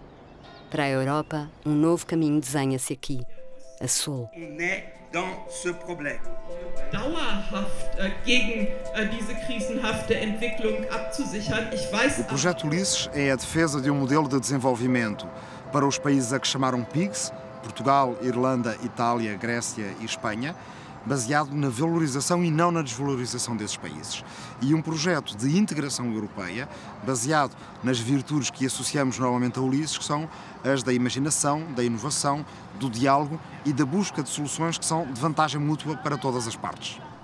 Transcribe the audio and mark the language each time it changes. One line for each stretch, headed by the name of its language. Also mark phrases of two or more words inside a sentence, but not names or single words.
Portuguese: Para a Europa, um novo caminho desenha-se aqui, a sul.
German: Dauerhaft gegen diese krisenhafte Entwicklung abzusichern.
Portuguese: O projeto Ulisses é a defesa de um modelo de desenvolvimento para os países a que chamaram PIGS, Portugal, Irlanda, Itália, Grécia e Espanha, baseado na valorização e não na desvalorização desses países. E um projeto de integração europeia baseado nas virtudes que associamos normalmente a Ulisses, que são as da imaginação, da inovação, do diálogo e da busca de soluções que são de vantagem mútua para todas as partes.